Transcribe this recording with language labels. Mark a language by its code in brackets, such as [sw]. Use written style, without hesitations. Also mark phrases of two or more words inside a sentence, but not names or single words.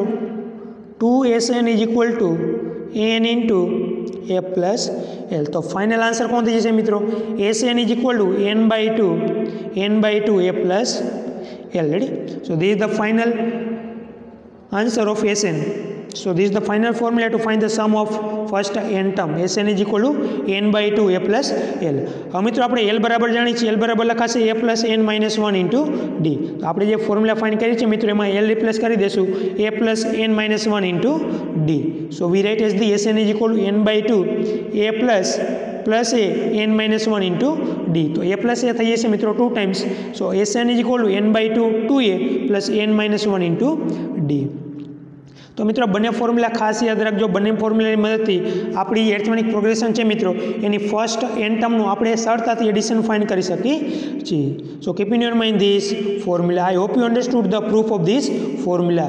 [en] 2sn is equal to n into a plus l. [gu] તો [en] final answer [gu] કોણ થઈ જશે મિત્રો? [en] sn is equal to n by 2 a plus l. [gu] રેડી? [en] so this is the final answer of sn. So this is the final formula to find the sum of first n term. Sn is equal to n by 2 a plus l. [gu] હવે મિત્રો આપણે l બરાબર જાણીએ છીએ. l બરાબર લખાશે [en] a plus n minus 1 into d. [gu] તો આપણે જે [en] formula find [gu] કરી છે મિત્રો એમાં l રિપ્લેસ કરી દેશું [en] a plus n minus 1 into d. So we write as the Sn is equal to n by 2 a plus a n minus 1 into d. [gu] તો [en] a plus a [gu] થઈ જશે મિત્રો 2 times. [en] So Sn is equal to n by 2 2a plus n minus 1 into d. [gu] તો મિત્રો બંને ફોર્મ્યુલા ખાસ યાદ રાખજો. બંને ફોર્મ્યુલાની મદદથી આપણી [en] arithmetic progression [gu] છે મિત્રો એની ફર્સ્ટ n ટર્મનું આપણે સરળતાથી [en] addition find [gu] કરી શકીએ છીએ. [en] so keep in your mind this formula. I hope you understood the proof of this formula.